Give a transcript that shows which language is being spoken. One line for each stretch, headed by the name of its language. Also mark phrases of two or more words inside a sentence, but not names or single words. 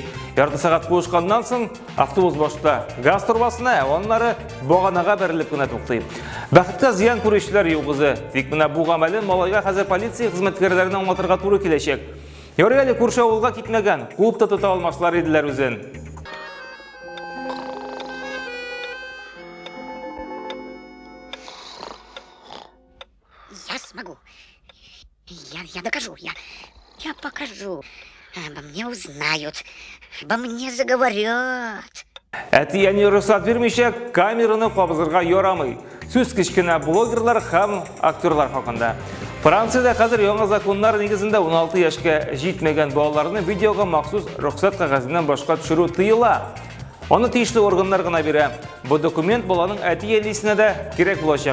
Tatar: Ярты сәгать куышканнан соң автобус башта газ турбасына, аннары баганага бәрелеп кенә туктый. Бәхеткә зыян күрүчеләр юк үзе. Тик менә бу гамәлен малайга хәзер полиция хезмәткәрләренә аңлатырга туры киләчәк. Ярый әле күрше авылга китмәгән, куып та тота алмаслар иделәр үзен.
Russian: Я смогу. Я докажу. Я покажу. Обо мне узнают. Обо мне заговорят.
Tatar: Әтияне рөхсәт бирмичә камераны кабызырга ярамый. Сүз кечкенә блогерлар һәм актерлар хакында. Франциядә хәзер яңа законнар нигезендә 16 яшькә җитмәгән балаларны видеога махсус рөхсәт кәгазеннән башка төшерү тыела. Аны тиешле органнар гына бирә. Бу документ баланың әти-әнисенә дә кирәк булачак.